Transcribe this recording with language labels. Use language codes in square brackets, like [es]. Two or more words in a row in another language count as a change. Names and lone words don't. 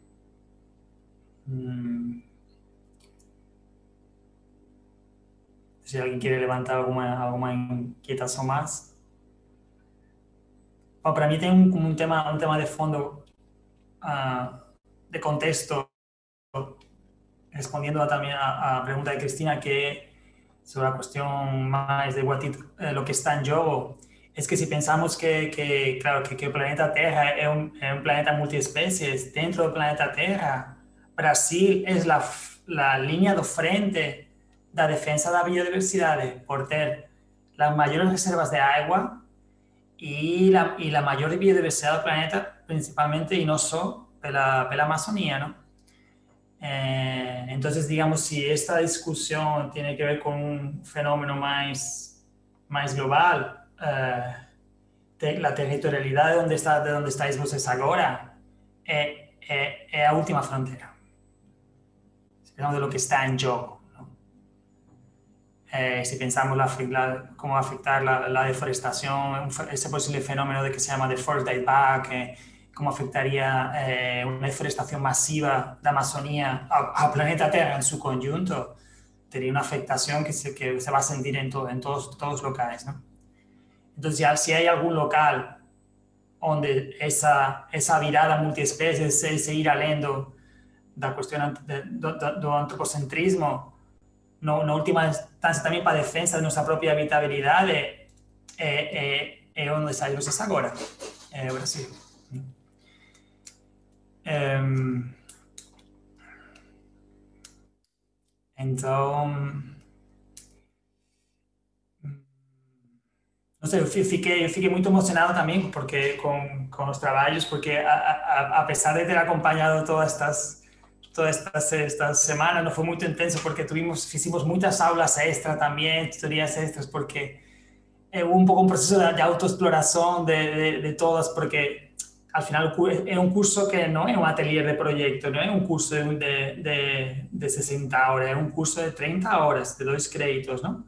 [pt] Se alguém quer levantar alguma inquietação mais. Bom, para mim tem um tema de fundo, de contexto, respondendo também a pergunta de Cristina, que é [es] sobre a cuestión más de lo que está en juego, es que si pensamos que el planeta Tierra es un planeta multiespecies, dentro del planeta Tierra, Brasil es la línea de frente [pt] da defensa da biodiversidade por ter [es] las mayores reservas de agua y la mayor biodiversidad del planeta, principalmente, y no solo [pt] pela Amazonía, [es] ¿no? Entonces, digamos, si esta discusión tiene que ver con un fenómeno más global, la territorialidad de donde estáis vosotros ahora es la última frontera. De lo que está en juego. Si pensamos cómo va a afectar la deforestación, ese posible fenómeno de que se llama [en] the forest died back, [es] cómo afectaría una deforestación masiva de Amazonía al planeta Tierra en su conjunto, tendría una afectación que se va a sentir en todos los locales, ¿no? Entonces, ya, si hay algún local donde esa mirada multiespecie, ese ir alendo [pt] da cuestión do antropocentrismo, na última instância também para a defesa da nossa própria habitabilidade, é onde saímos vocês agora, é o Brasil. Então, não sei, eu fiquei muito emocionado também porque com os trabalhos, porque apesar de ter acompanhado todas [es] estas semanas, no fue muy intenso porque hicimos muchas aulas extra también, tutorías extras, porque hubo un poco un proceso de autoexploración de todas, porque al final es un curso que no es un atelier de proyecto, no es un curso de 60 horas, es un curso de 30 horas, de 2 créditos, ¿no?